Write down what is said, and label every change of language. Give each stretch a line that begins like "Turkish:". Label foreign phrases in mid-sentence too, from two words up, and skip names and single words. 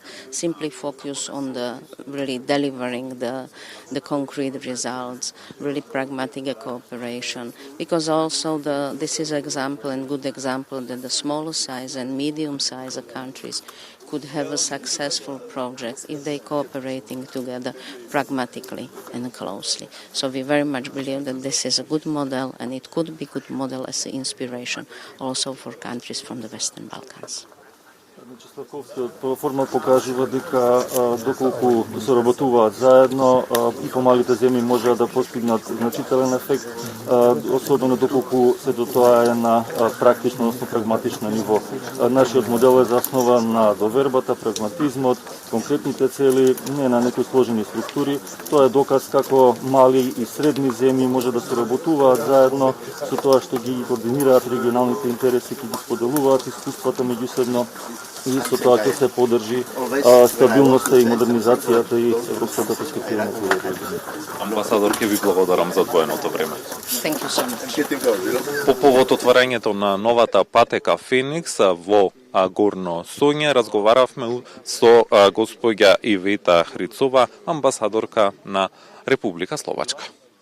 English: Simply focus on the really delivering the concrete results, really pragmatic cooperation, because also this is an example and good example that the smaller size and medium size countries could have a successful project if they cooperating together pragmatically and closely. So we very much believe that this is a good model, and it could be good model as an inspiration also for countries from the Western Balkans.
Macedonian: Славковскиот формат покажува дека доколку соработуваат заедно и помалите земји можат да постигнат значителен ефект, особено доколку се до тоа е на практично, односно прагматично ниво. Нашиот модел е заснован на довербата, прагматизмот, конкретните цели, не на некои сложени структури. Тоа е доказ како мали и средни земји може да соработуваат заедно со тоа што ги координираат регионалните интереси, ќе ги споделуваат искуствата меѓусебно и со тоа ќе се поддржи стабилноста и модернизацијата и европската перспектива на која. Амбасадор, ќе ви благодарам за одвоеното време.
English: Thank you so much.
Macedonian: По повод отварањето на новата патека Феникс во Горно Соње разговаравме со госпоѓа Ивета Хрицова, амбасадорка на Република Словачка.